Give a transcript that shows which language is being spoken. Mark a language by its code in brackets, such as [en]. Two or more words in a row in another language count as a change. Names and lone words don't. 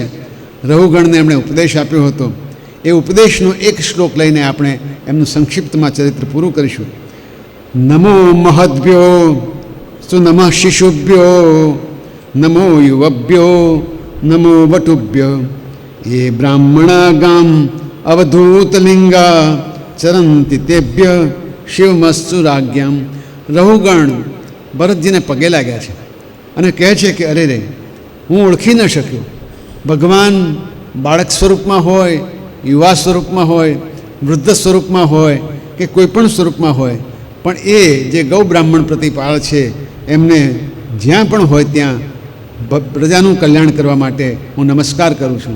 [gu] રઘુગણને એમણે ઉપદેશ આપ્યો હતો. એ ઉપદેશનો એક શ્લોક લઈને આપણે એમનું સંક્ષિપ્તમાં ચરિત્ર પૂરું કરીશું. [sa] નમો મહદ્ભ્યો સુનમઃ શિશુભ્યો નમો યુવભ્યો નમો વટુભ્ય ये ब्राह्मणा गाम अवधूतलिंगा चरंति तेभ्य शिवमस्तु राज्ञाम. [gu] રઘુગણ ભરતજીને પગે લાગ્યા છે અને કહે છે કે અરે રે, હું ઓળખી ન શક્યો. ભગવાન બાળક સ્વરૂપમાં હોય, યુવા સ્વરૂપમાં હોય, વૃદ્ધ સ્વરૂપમાં હોય કે કોઈ પણ સ્વરૂપમાં હોય, પણ એ જે ગૌ બ્રાહ્મણ પ્રતિપાળ છે એમને જ્યાં પણ હોય ત્યાં પ્રજાનું કલ્યાણ કરવા માટે હું નમસ્કાર કરું છું.